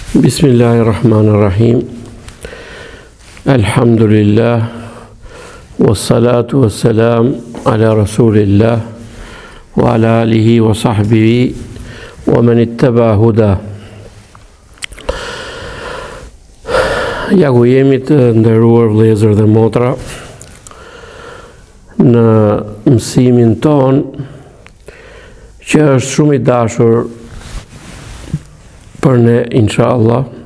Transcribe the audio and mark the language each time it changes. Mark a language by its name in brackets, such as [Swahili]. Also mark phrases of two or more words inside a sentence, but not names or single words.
[Arabic] Bismillahirrahmanirrahim. Alhamdulillah. والصلاة والسلام على رسول الله وعلى آله وصحبه ومن اتبع هدى. [Albanian] Ja ku jemi të nderuar vëllezër dhe motra në mësimin ton që është shumë i dashur për ne, inshallah.